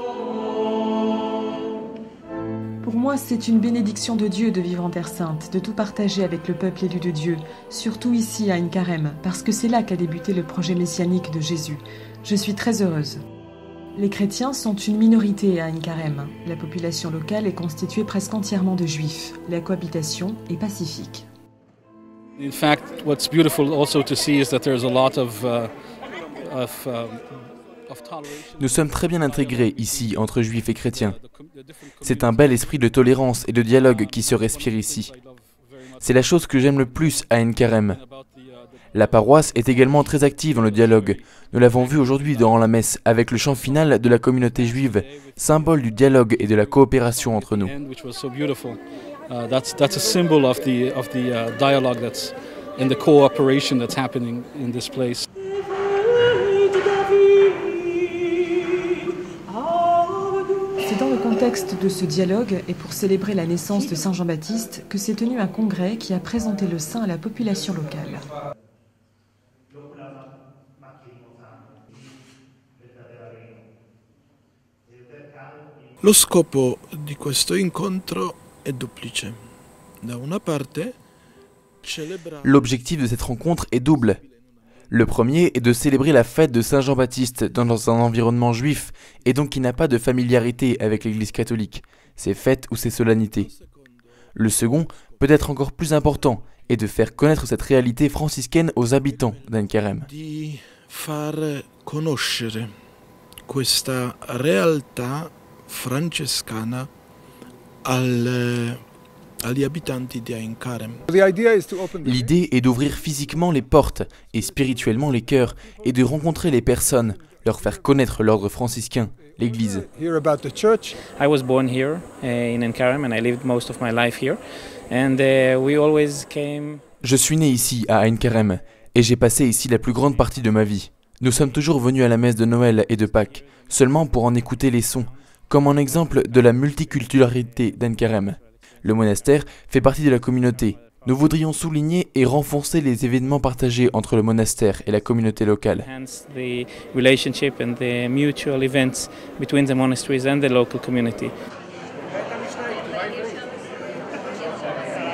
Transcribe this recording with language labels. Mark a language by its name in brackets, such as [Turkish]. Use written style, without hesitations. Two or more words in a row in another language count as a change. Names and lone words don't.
[French] Pour moi, c'est une bénédiction de Dieu de vivre en Terre Sainte, de tout partager avec le peuple élu de Dieu, surtout ici à Ain-Carême, parce que c'est là qu'a débuté le projet messianique de Jésus. Je suis très heureuse. Les chrétiens sont une minorité à Ain-Carême. La population locale est constituée presque entièrement de juifs. La cohabitation est pacifique. [English] In fact, what's beautiful also to see is that there's a lot of toleration. [French] Nous sommes très bien intégrés ici entre juifs et chrétiens. C'est un bel esprit de tolérance et de dialogue qui se respire ici. C'est la chose que j'aime le plus à Ain-Carême. La paroisse est également très active dans le dialogue. Nous l'avons vu aujourd'hui durant la messe avec le chant final de la communauté juive, symbole du dialogue et de la coopération entre nous. [English] That's a symbol of the dialogue that's in the cooperation that's happening in this place. [French] C'est dans le contexte de ce dialogue et pour célébrer la naissance de Saint Jean-Baptiste que s'est tenu un congrès qui a présenté le saint à la population locale. [Italian] Lo scopo di questo incontro è duplice. Da una parte, [French] l'objectif de cette rencontre est double. Le premier est de célébrer la fête de Saint Jean-Baptiste dans un environnement juif et donc qui n'a pas de familiarité avec l'Église catholique, ses fêtes ou ses solennités. Le second, peut-être encore plus important, est de faire connaître cette réalité franciscaine aux habitants d'Ain-Carême. [Italian] Di far conoscere questa realtà francescana agli abitanti di Ain-Carême. [French] L'idée est d'ouvrir physiquement les portes et spirituellement les cœurs et de rencontrer les personnes, leur faire connaître l'ordre franciscain, l'Église. [English] I was born here in Ain-Carême and I lived most of my life here and we always came. [French] Je suis né ici à Ain-Carême et j'ai passé ici la plus grande partie de ma vie. Nous sommes toujours venus à la messe de Noël et de Pâques, seulement pour en écouter les sons, comme un exemple de la multiculturalité d'Ain-Carême. Le monastère fait partie de la communauté. Nous voudrions souligner et renforcer les événements partagés entre le monastère et la communauté locale. [English] Hence the relationship and the mutual events between the monasteries and the local community.